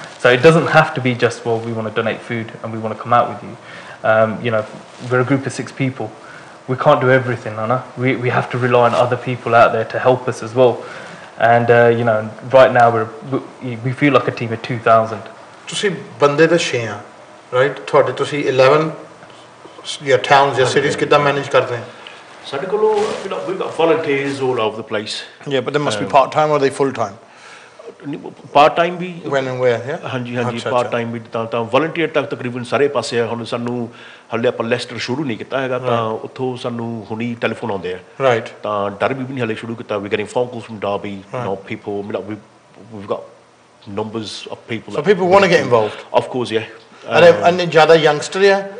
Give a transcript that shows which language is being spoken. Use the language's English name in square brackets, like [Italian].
[English] So it doesn't have to be just, well, we want to donate food and we want to come out with you. You know, we're a group of 6 people. We can't do everything, Anna. We have to rely on other people out there to help us as well. And you know, right now we feel like a team of 2,000. [Punjabi] ਤੁਸੀਂ ਬੰਦੇ ਤਾਂ 6 ਆ, right? ਤੁਹਾਡੇ ਤੁਸੀਂ 11 ਜਾਂ towns ਜਾਂ cities ਕਿੱਦਾਂ manage ਕਰਦੇ ਹੋ? ਸਾਡੇ ਕੋਲੋਂ [English] we've got volunteers all over the place. Yeah, but they must be part time or are they full time? [Punjabi] Part time we [English] when and where? Yeah, [Punjabi] ਹਾਂਜੀ part time ਵੀ ਤਾਂ volunteer ਤੱਕ ਤਕਰੀਬਨ ਸਾਰੇ ਪਾਸੇ ਆ. ਹੁਣ ਸਾਨੂੰ ਹਲੇ ਆਪਾਂ ਲੈਸਟਰ ਸ਼ੁਰੂ ਨਹੀਂ ਕੀਤਾ ਹੈਗਾ, ਤਾਂ ਉੱਥੋਂ ਸਾਨੂੰ ਹੁਣੀ ਟੈਲੀਫੋਨ ਆਉਂਦੇ ਆ, ਰਾਈਟ? ਤਾਂ ਡਰਬੀ ਵੀ ਨਹੀਂ ਹਲੇ ਸ਼ੁਰੂ ਕੀਤਾ. [English] We getting phone calls from Derby, you know, people, we've got numbers of people. So people want to get involved? Of course, yeah. [Punjabi] And ਜ਼ਿਆਦਾ youngster ਆ?